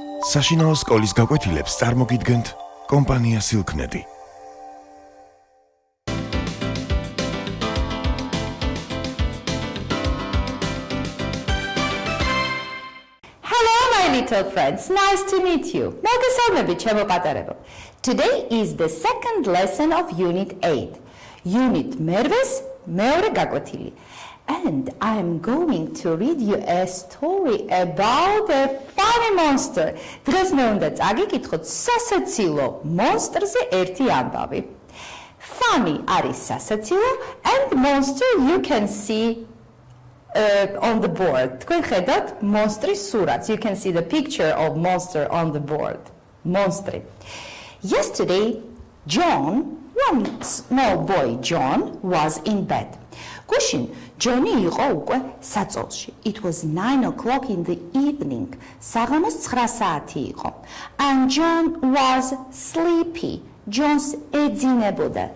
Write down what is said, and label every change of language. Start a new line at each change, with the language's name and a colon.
Georgian: საშინაო სკოლის გაკვეთილებს წარმოგიდგენთ კომპანია Silknet.
English: Hello my little friends, nice to meet you.
Georgian: მოგესალმებით ჩემო პატარებო.
English: Today is the second lesson of Unit 8.
Georgian: Unit მერვეს მეორე გაკვეთილი.
English: And I am going to read you a story about a funny monster.
Georgian: დღეს მე უნდა წაგიკითხოთ სასაცილო მონსტრზე ერთი ამბავი.
English: Funny
Georgian: არის სასაცილო
English: and monster you can see on the board.
Georgian: თქვენ ხედავთ მონსტრის სურათს.
English: You can see the picture of monster on the board. Monstri. Yesterday, one small boy, John, was in bed.
Georgian: Gushin, Johnny იყო უკვე საწოლში.
English: It was 9 o'clock in the evening.
Georgian: საღამოს 9 საათი იყო.
English: And John was sleepy. John's
Georgian: ეძინებოდა.